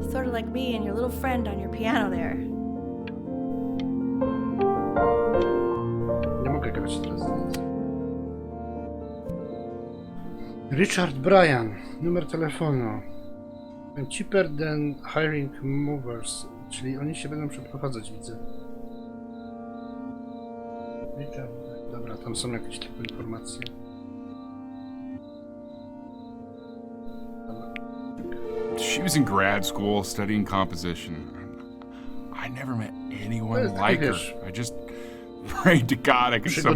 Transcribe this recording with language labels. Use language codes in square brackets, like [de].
[en] Sort of like me and your little friend on your piano there. [pl] Nie mogę grać teraz. Richard Bryan. Numer telefonu. [en] Cheaper than hiring movers. [pl] Czyli oni się będą przeprowadzać, widzę. Richard. Dobra, tam są jakieś tylko informacje. Dobra. [en] She was in grad school studying composition. I never met anyone [pl] jest taki, [en] like her. [pl] wiesz, [en] I just prayed to God I could somehow